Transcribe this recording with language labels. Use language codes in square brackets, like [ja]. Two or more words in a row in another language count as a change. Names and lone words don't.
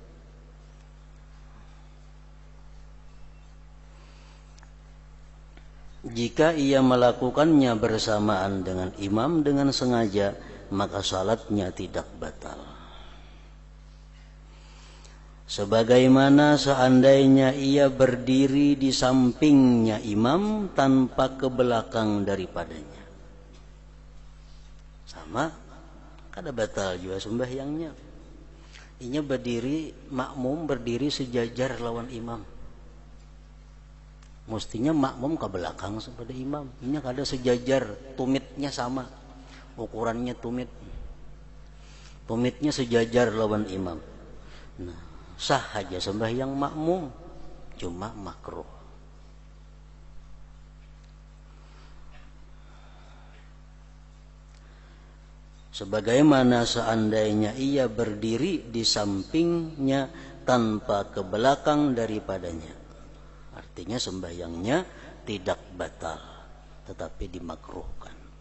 [id] Jika ia melakukannya bersamaan dengan imam dengan sengaja, maka salatnya tidak batal. Sebagaimana seandainya ia berdiri di sampingnya imam tanpa ke belakang daripadanya. Sama, [bjn] kada batal juga sembahyangnya. Inya berdiri, makmum berdiri sejajar lawan imam. Mestinya makmum ke belakang pada imam. Ini kada sejajar, tumitnya sama, ukurannya tumit, tumitnya sejajar lawan imam. Nah, sah aja sembahyang makmum, cuma makruh. [id] Sebagaimana seandainya ia berdiri di sampingnya tanpa ke belakang daripadanya. Artinya sembahyangnya tidak batal, tetapi dimakruhkan.